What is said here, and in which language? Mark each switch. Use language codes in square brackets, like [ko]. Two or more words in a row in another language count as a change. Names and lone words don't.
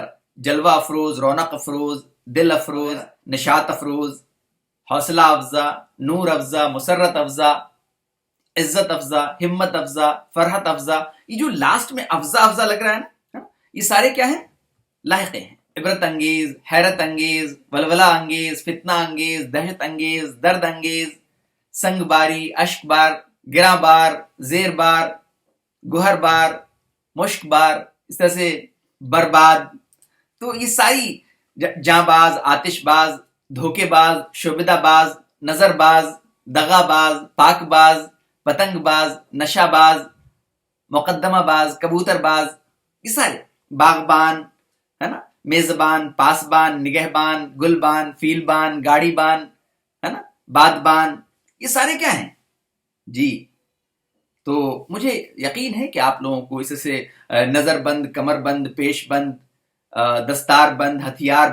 [ur] جلوہ افروز، رونق افروز، دل افروز، نشاط افروز، حوصلہ افزا، نور افزا، مسرت افزا، عزت افزا، ہمت افزا، فرحت افزا. یہ جو لاسٹ میں افزا افزا لگ رہا ہے نا، یہ سارے کیا ہیں؟ لاحقے ہیں. عبرت انگیز، حیرت انگیز، ولولہ انگیز، فتنہ انگیز، دہشت انگیز، درد انگیز، سنگ باری، اشک بار، گراں بار، زیر بار، گوہر بار، مشک بار، اس طرح سے برباد. تو یہ ساری جاں باز، آتش باز، دھوکے باز، شعبدہ باز، نظر باز، دغا باز، پاک باز، پتنگ باز، نشہ باز، مقدمہ باز، کبوتر باز، یہ سارے. باغبان ہے نا، میزبان، پاسبان، نگہبان، گلبان، فیلبان، گاڑی بان ہے نا، بادبان، یہ سارے کیا ہیں جی. تو مجھے یقین ہے کہ آپ لوگوں کو اس سے نظر بند، کمر بند، پیش بند، دستار بند، ہتھیار